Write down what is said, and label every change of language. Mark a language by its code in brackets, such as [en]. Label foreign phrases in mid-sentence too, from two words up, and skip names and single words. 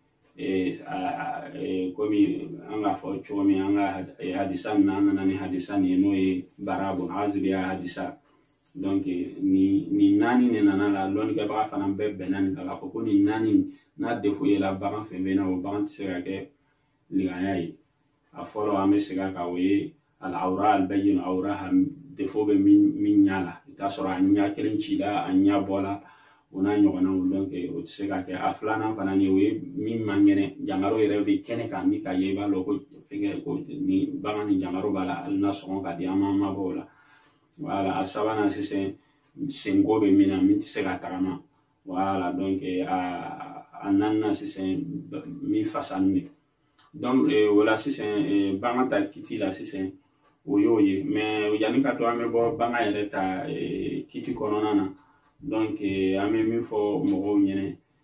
[bm] komi an k'a fɔ cogo min an ka hadisa nin an nana ni hadisa nin ye n'o ye bara bun azibiya hadisa donc nin naani de nana la lɔnnikɛbaga fana bɛɛ bɛnna nin kan k'a fɔ ko nin naani [fr] n'a défaut [bm] yela bagan fɛn fɛn na o bagan tɛ se ka kɛ liganya ye a fɔlɔ an bɛ segin a kan o ye [ar] العوراء البين عورها [bm] défaut bɛ min ɲa la i t'a sɔrɔ a ɲa kelen cila a ɲa bɔla o n'a ɲɔgɔnnaw donc o tɛ se ka kɛ a filanan fana ni o ye min man kɛnɛ jangaro yɛrɛ bɛ kɛnɛ kan ni ka ye i b'a dɔn ko fɛnkɛ ko ni bagan ni jangaro b'a la hali n'a sɔngɔ ka di an ma mabɔ o la voilà a sabanan sisan senko bɛ min na min tɛ se ka tagama voilà donc a naaninan sisan min fasani de donc o la sisan bagan ta kiti la sisan o y'o ye mais yanni ka to an bɛ bɔ bagan yɛrɛ ta kiti kɔnɔna na donc an bɛ min fɔ mɔgɔw ɲɛna